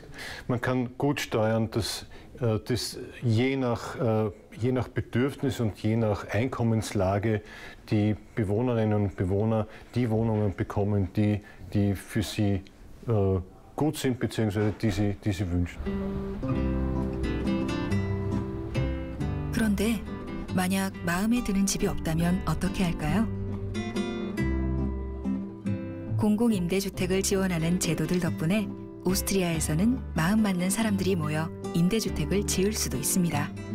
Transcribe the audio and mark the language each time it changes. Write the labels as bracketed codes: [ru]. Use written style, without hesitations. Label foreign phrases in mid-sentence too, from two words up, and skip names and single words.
[de] Man kann gut steuern, dass je nach Bedürfnis und je nach Einkommenslage die Bewohnerinnen und Bewohner die Wohnungen bekommen, die für sie gut sind bzw. die sie wünschen. [ko] 그런데 만약 마음에 드는 집이 없다면 어떻게 할까요? 공공임대주택을 지원하는 제도들 덕분에 오스트리아에서는 마음 맞는 사람들이 모여 임대주택을 지을 수도 있습니다.